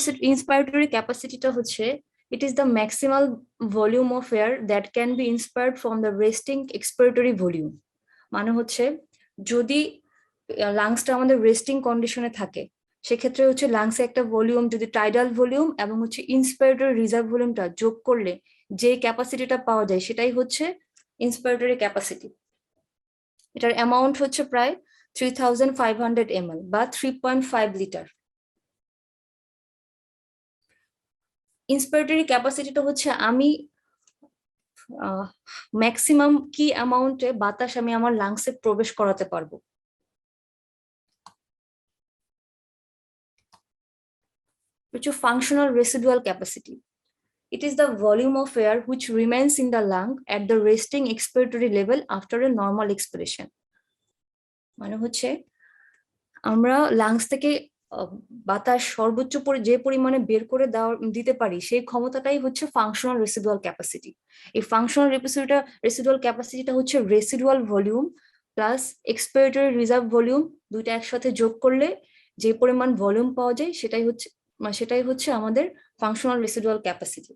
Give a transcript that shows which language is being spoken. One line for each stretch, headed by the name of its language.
English: Inspiratory ক্যাপাসিটিটা it is the maximal volume of air that can be inspired from the resting expiratory volume।
Bangla: মানে যদি লাংসটা আমাদের resting কন্ডিশনে থাকে, সেক্ষেত্রে লাংসে একটা ভলিউম যদি টাইডাল ভলিউম এবং ইন্সপাইরেটরি রিজার্ভ ভলিউমটা যোগ করলে যে ক্যাপাসিটিটা পাওয়া যায় সেটাই ইন্সপাইরেটরি ক্যাপাসিটি। এটার অ্যামাউন্ট প্রায় 3500 ml বা 3.5 লিটার। ইন্সপাইরেটরি ক্যাপাসিটিটা আমি ম্যাক্সিমাম কি অ্যামাউন্টে বাতাস আমি আমার লাংসে প্রবেশ করাতে পারবো।
English: Functional residual capacity. It is the volume of air which remains in the lung at the resting expiratory level after a normal expiration.
Bangla: মানে আমরা লাংস থেকে বাতাস সর্বোচ্চ যে পরিমাণে বের করে দিতে পারি সেই ক্ষমতাটাই ফাংশনাল রেসিডুয়াল ক্যাপাসিটি। এই functional residual ক্যাপাসিটিটা residual volume plus expiratory reserve volume দুইটা একসাথে যোগ করলে যে পরিমাণ ভলিউম পাওয়া যায় সেটাই আমাদের ফাংশনাল রেসিডুয়াল ক্যাপাসিটি।